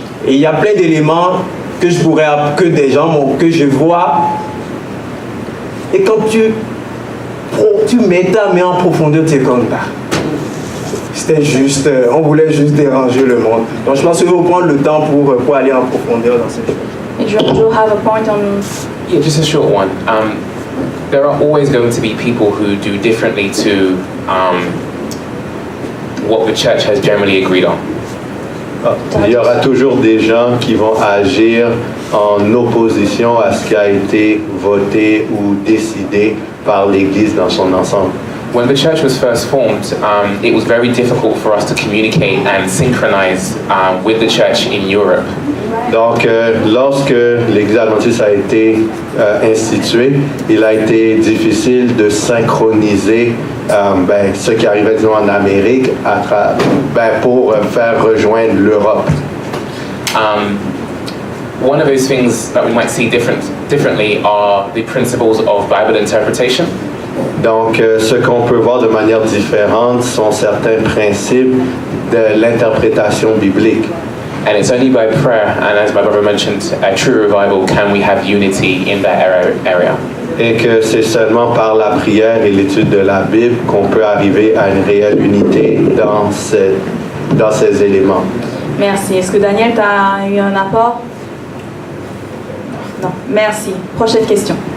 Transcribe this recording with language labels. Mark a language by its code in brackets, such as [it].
[fr] Et il y a plein d'éléments que je pourrais, que des gens, que je vois. Et quand tu mets ta main en profondeur, tu es comme ça. C'était juste, on voulait juste déranger le monde. Donc je pense qu'il faut prendre le temps pour aller en profondeur dans ces choses. [en] Do you have a point on? Yeah, just a short one. There are always going to be people who do differently to what the church has generally agreed on. [fr] Il y aura toujours des gens qui vont agir en opposition à ce qui a été voté ou décidé par l'Église dans son ensemble. [en] When the church was first formed, it was very difficult for us to communicate and synchronize with the church in Europe. [fr] Donc, lorsque l'Église adventiste a été instituée, il a été difficile de synchroniser ce qui arrivait disons, en Amérique pour faire rejoindre l'Europe. [en] One of those things that we might see differently are the principles of Bible interpretation. [fr] Donc, ce qu'on peut voir de manière différente sont certains principes de l'interprétation biblique. [en] And it's only by prayer, and as my brother mentioned, a true revival, can we have unity in that area. [fr] Et que c'est seulement par la prière et l'étude de la Bible qu'on peut arriver à une réelle unité dans ces éléments. Merci. Est-ce que Daniel, tu as eu un apport? Non. Merci. Prochaine question.